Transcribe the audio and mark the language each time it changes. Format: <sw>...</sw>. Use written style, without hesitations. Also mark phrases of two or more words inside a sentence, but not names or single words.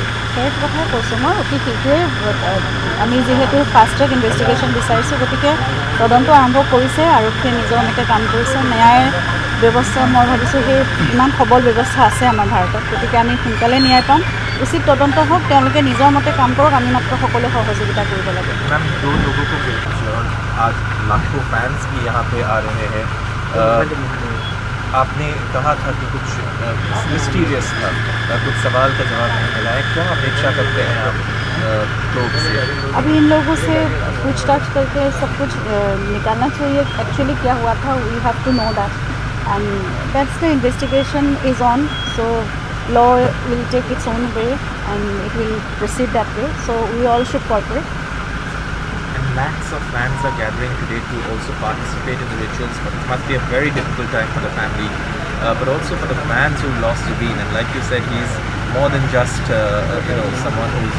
<as>সেই কথাই কৈছোঁ মই অতি শীঘ্ৰেই আমি যিহেতু</as> <en>fast track investigation</en> <as>বিচাৰিছোঁ গতিকে তদন্ত আৰম্ভ কৰিছে আৰক্ষীয়ে নিজৰ মতে কাম কৰিছে ন্যায় ব্যৱস্থা মই ভাবিছোঁ সেই ইমান সবল ব্যৱস্থা আছে আমাৰ ভাৰতত গতিকে আমি সোনকালে ন্যায় পাম উচিত তদন্ত হওক তেওঁলোকে নিজৰ মতে কাম কৰক আমি মাত্ৰ সকলোৱে সহযোগিতা কৰিব লাগে</as> <hi>मैम दो लोगों को गिरफ्तार आज लाखों फैंस भी यहाँ पे आ रहे हैं आपने कहा था कि कुछ मिस्टीरियस था कुछ सवाल का जवाब नहीं मिला है क्या अपेक्षा करते हैं आप लोग से अभी इन लोगों से पूछताछ करके सब कुछ निकालना चाहिए एक्चुअली क्या हुआ था</hi> <en>we have to know that and that's the investigation is on so law will take its own way and it will proceed that way so we all should cooperate and lakhs of fans are gathering today to also participate in the rituals but it must be a very difficult time for the family but also for the fans who lost Zubeen and like you said he's more than just someone who's</en>